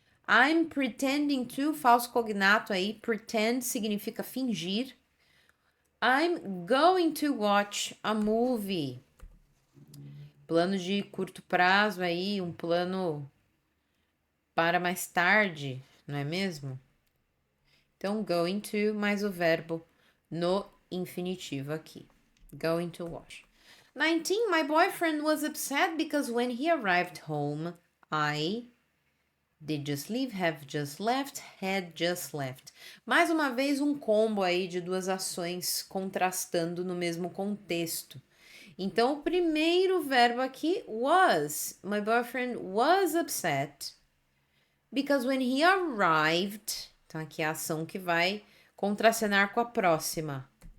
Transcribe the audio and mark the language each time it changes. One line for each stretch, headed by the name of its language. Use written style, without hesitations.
English: I'm pretending to,
Portuguese: falso cognato aí, pretend significa fingir.
English: I'm going to watch a movie.
Portuguese: Plano de curto prazo aí, um plano para mais tarde, não é mesmo? Então, going to mais o verbo no infinitivo aqui.
English: Going to watch. 19. My boyfriend was upset because when he arrived home, did just leave, have just left, had just left.
Portuguese: Mais uma vez um combo aí de duas ações contrastando no mesmo contexto. Então, o primeiro verbo aqui was.
English: My boyfriend was upset because when he arrived,
Portuguese: então aqui é a ação que vai contracenar com a próxima.